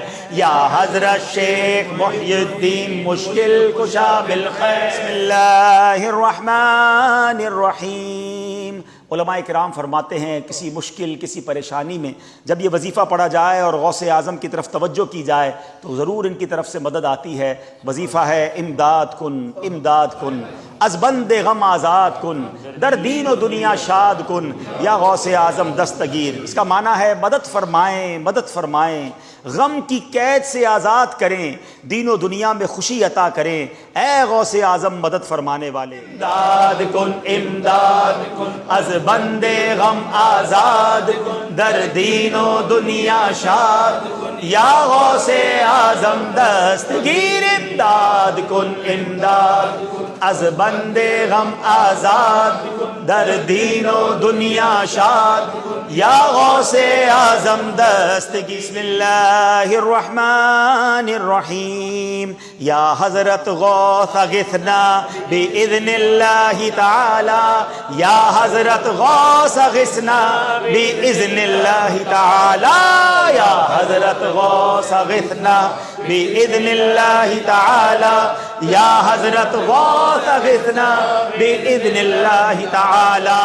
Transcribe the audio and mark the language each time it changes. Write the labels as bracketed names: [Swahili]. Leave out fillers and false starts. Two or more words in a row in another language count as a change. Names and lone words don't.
[Urdu] یا حضرت شیخ محی الدین مشکل کشا بالخیر. [Arabic] بسم اللہ الرحمن الرحیم. [Urdu] علماء کرام فرماتے ہیں کسی مشکل، کسی پریشانی میں جب یہ وظیفہ پڑھا جائے اور غوث اعظم کی طرف توجہ کی جائے تو ضرور ان کی طرف سے مدد آتی ہے. وظیفہ ہے [Persian] امداد کن امداد کن از بند غم آزاد کن در دین و دنیا شاد کن یا غوث اعظم دستگیر. [Urdu] اس کا معنی ہے مدد فرمائیں مدد فرمائیں، غم کی قید سے آزاد کریں، دین و دنیا میں خوشی عطا کریں. اے غوث اعظم مدد فرمانے والے. [Persian] امداد کن از بند غم آزاد کن در دین و دنیا شاد کن یا غوث اعظم دستگیر. امداد کن امداد کن از بندے غم آزاد در دین و دنیا شاد یا غوث اعظم دستگیر. [Arabic] بسم اللہ الرحمن الرحیم یا حضرت غوث اغثنا باذن اللہ تعالی یا حضرت غوث اغثنا باذن اللہ تعالی یا حضرت غوث اغثنا باذن اللہ تعالی یا حضرت غوث اغثنا باذن اللہ تعالی.